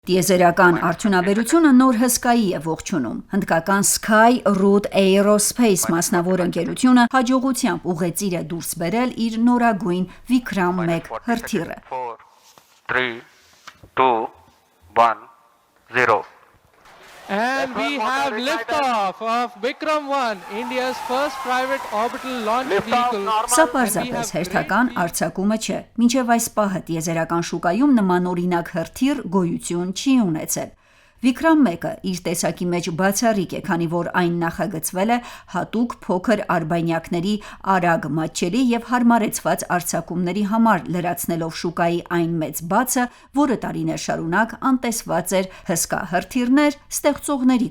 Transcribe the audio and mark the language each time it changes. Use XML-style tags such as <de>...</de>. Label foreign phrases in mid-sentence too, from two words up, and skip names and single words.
<hy>Տիեզերական արդյունաբերությունը նոր հսկայի է ողջունում։ Հնդկական Sky Root Aerospace մասնավոր ընկերությունը հաջողությամբ ուղեծիր է դուրս բերել իր նորագույն Vikram 1 հրթիռը։ 3, 2, 1, 0</hy> <en>And we have liftoff of Vikram 1, India's first private orbital launch vehicle.</en> <hy>Սա պարզապես հերթական արձակումը չէ։ Մինչև այս պահը տիեզերական շուկայում նմանօրինակ հրթիռ գոյություն չի ունեցել։ Vikram 1-ը իր տեսակի մեջ բացառիկ է, քանի որ այն նախագծվել է հատուկ փոքր արբանյակների արագ մատչելի եւ հարմարեցված արձակումների համար, լրացնելով շուկայի այն մեծ բացը, որը տարիներ շարունակ անտեսված էր հսկա հրթիռներ ստեղծողների</hy>